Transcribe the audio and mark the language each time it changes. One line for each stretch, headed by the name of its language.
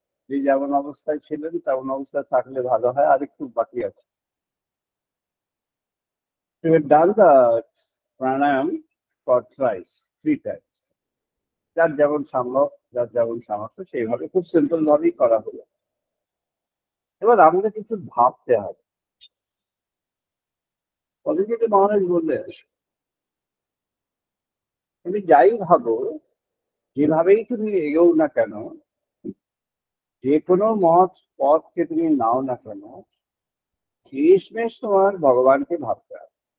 Bangla: যে যেমন অবস্থায় ছিলেন তেমন অবস্থায় থাকলে ভালো হয়, আর একটু বাকি আছে।
English: You have done the pranayam for thrice, 3 times.
Bangla: যার যেমন সম্ভব, যার যেমন সামর্থ্য সেইভাবে খুব সিম্পল ভাবেই করা হলো। এবার আমাদের কিছু ভাবতে হবে। পতঞ্জলি মহারাজ বললেন, তুমি যাই ভাবো, যেভাবেই তুমি এগোও না কেন, যে কোনো মত পথকে তুমি নাও না কেন, শেষমেশ তোমার ভগবানকে ভাবতে হবে।